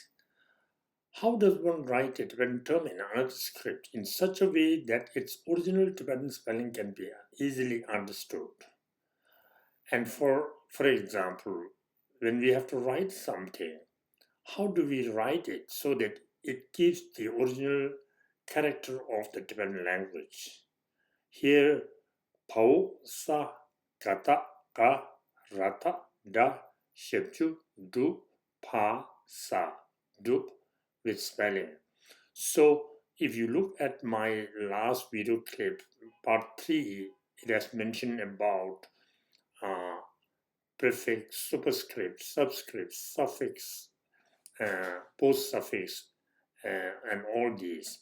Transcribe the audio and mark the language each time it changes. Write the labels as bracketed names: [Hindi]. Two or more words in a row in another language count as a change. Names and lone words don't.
[English] How does one write a Tibetan term in another script in such a way that its original Tibetan spelling can be easily understood? And for example, when we have to write something, how do we write it so that it gives the original character of the Tibetan language? Here, [Tibetan] pau, sa, kata, ka, rata, da, shepchu, du, pa, sa, dup, [English] with spelling. So, if you look at my last video clip, part 3, it has mentioned about prefix, superscript, subscript, suffix, post suffix, and all these.